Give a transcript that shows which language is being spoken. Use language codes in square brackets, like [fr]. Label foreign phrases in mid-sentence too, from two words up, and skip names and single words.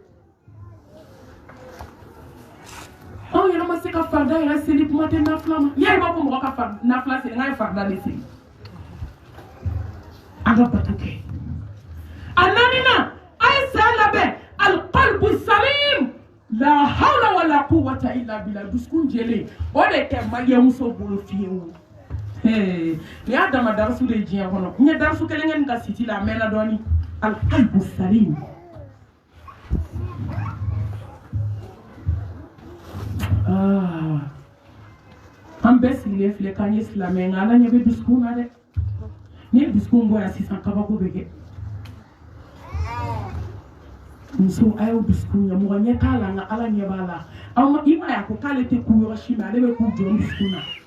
[bm] anw yɛrɛ ma se ka farida yɛrɛ seli kuma tɛ nafila ma n'i y'a ye b'a fɔ mɔgɔ ka nafila seli n k'a ye farida de seli an ka bato kɛ a 4nan a ye san labɛn [ar] القلب السليم لا حول ولا قوة إلا بالله [bm] dusukun jɛlen o de tɛ maliyɛnmuso bolo fiyewu nin y'a dama darasu de ye diɲɛ kɔnɔ n ye darasu kelen kɛ nin ka siti la a mɛnna dɔɔni [ar] القلب السليم [bm] an bɛɛ sigilen filɛ k'an ye silamɛ nka ala ɲɛ bɛ dusukun na dɛ ni ye dusukun bɔ yan sisan kabako bɛ kɛ muso a y'o dusukun ye mɔgɔ ɲɛ t'a la nka ala ɲɛ b'a la aw ma i ma ye a ko k'ale tɛ ku yɔrɔ si mɛ ale bɛ k'u jɔ dusukun na